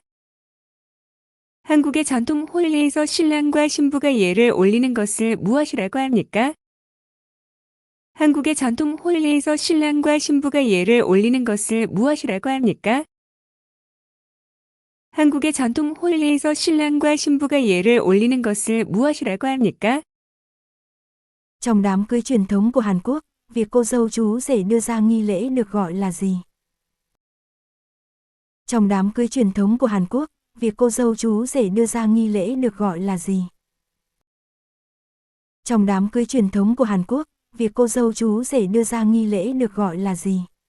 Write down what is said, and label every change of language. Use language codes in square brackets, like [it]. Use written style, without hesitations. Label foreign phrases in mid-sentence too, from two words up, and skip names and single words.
[ko] 한국의 전통 홀리에서 신랑과 신부가 예를 올리는 것을 무엇이라고 합니까? 한국의 전통 홀리에서 신랑과 신부가 예를 올리는 것을 무엇이라고 합니까? 한국의 전통 홀리에서 신랑과 신부가 예를 올리는 것을 무엇이라고 합니까? [vi] Trong đám cưới truyền thống của Hàn Quốc, việc cô dâu chú rể đưa ra nghi lễ được gọi là gì? Trong đám cưới truyền thống của Hàn Quốc, Việc cô dâu chú rể đưa ra nghi lễ được gọi là gì? Trong đám cưới truyền thống của Hàn Quốc, việc cô dâu chú rể đưa ra nghi lễ được gọi là gì?